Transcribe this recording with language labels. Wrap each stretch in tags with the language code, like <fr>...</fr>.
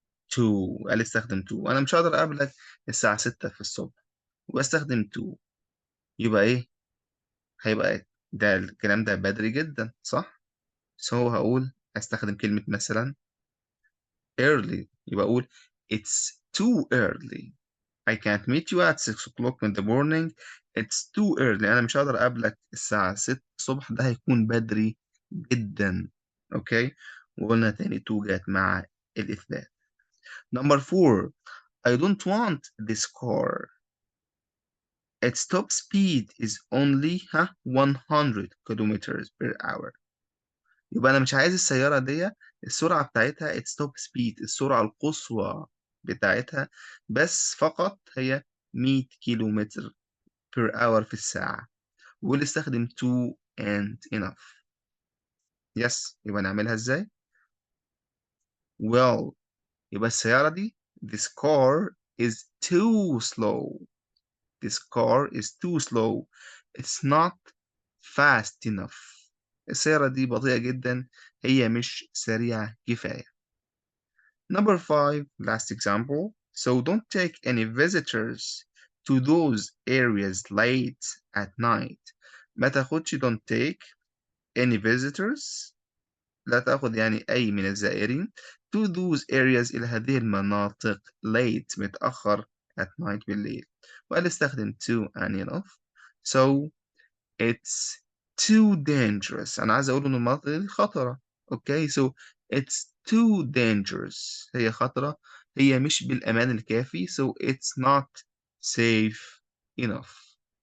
<ar>to قال استخدم to أنا مش هقدر أقابلك الساعة 6 في الصبح وأستخدم to يبقى إيه؟ هيبقى ده الكلام ده بدري جدا صح؟ so هقول أستخدم كلمة مثلا early يبقى أقول</ar> <en>it's too early. I can't meet you at 6 o'clock in the morning. It's too early.</en> <ar>أنا مش هقدر أقابلك الساعة 6 الصبح، ده هيكون بدري جدا. أوكي وقلنا تاني to جت مع الإثبات.</ar> <en>Number 4 I don't want this car. Its top speed is only 100 kilometers per hour.</en> <ar>يبقى أنا مش عايز السيارة دي السرعة بتاعتها</ar> <en>its top speed</en> <ar>السرعة القصوى بتاعتها بس فقط هي 100 كيلومتر per hour في الساعة.</ar> <en>واللي استخدم to and enough. yes يبقى نعملها ازاي؟ well</en> <ar>يبقى السيارة دي</ar> <en>this car is too slow. This car is too slow. It's not fast enough.</en> <ar>السيارة دي بطيئة جدا، هي مش سريعة كفاية.</ar> <en>Number 5 last example. So don't take any visitors to those areas late at night.</en> <ar>ما تاخدش</ar> <en>don't take</en> <ar>any visitors لا تأخذ يعني أي من الزائرين to those areas إلى هذه المناطق late متأخر at night بالليل وقال استخدم to and enough</ar> <en>so it's too dangerous</en> <ar>أنا عايز أقول إن المناطق دي خطرة okay so it's too dangerous هي خطرة هي مش بالأمان الكافي</ar> <en>so it's not safe enough</en>